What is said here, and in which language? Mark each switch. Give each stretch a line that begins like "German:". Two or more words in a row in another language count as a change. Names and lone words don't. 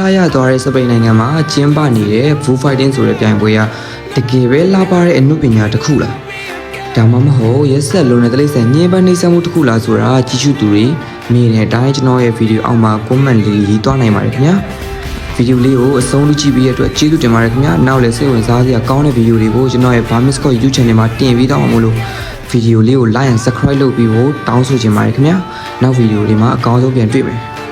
Burmese: လားရသွားတဲ့စပိန်နိုင်ငံမှာကျင်းပနေတဲ့ Bull Fighting ဆိုတဲ့ပြိုင်ပွဲကတကယ်ပဲလှပတဲ့အမှုပညာတစ်ခုလားဒါမှမဟုတ်ရက်ဆက်လုံးတဲ့တိရစ္ဆာန်ညှင်းပန်းနှိမ့်ဆက်မှုတစ်ခုလားဆိုတာကြည့်ရှုသူတွေမြင်တဲ့အတိုင်းကျွန်တော်ရဲ့ဗီဒီယိုအောက်မှာ comment လေးရေးသွားနိုင်ပါတယ်ခင်ဗျာဗီဒီယိုလေးကိုအဆုံးထိကြည့်ပြီးရတဲ့အတွက်ကျေးဇူးတင်ပါတယ်ခင်ဗျာနောက်လည်းစိတ်ဝင်စားစရာကောင်းတဲ့ဗီဒီယိုတွေကိုကျွန်တော်ရဲ့ Burmese Scott YouTube Channel မှာတင်ပေးတော့မှာမို့လို့ဗီဒီယိုလေးကို
English: like and subscribe
Burmese: လုပ်ပြီးဖို့တောင်းဆိုချင်ပါတယ်ခင်ဗျာနောက်ဗီဒီယိုလေးမှာအကောင်းဆုံးပြန်တွေ့မယ်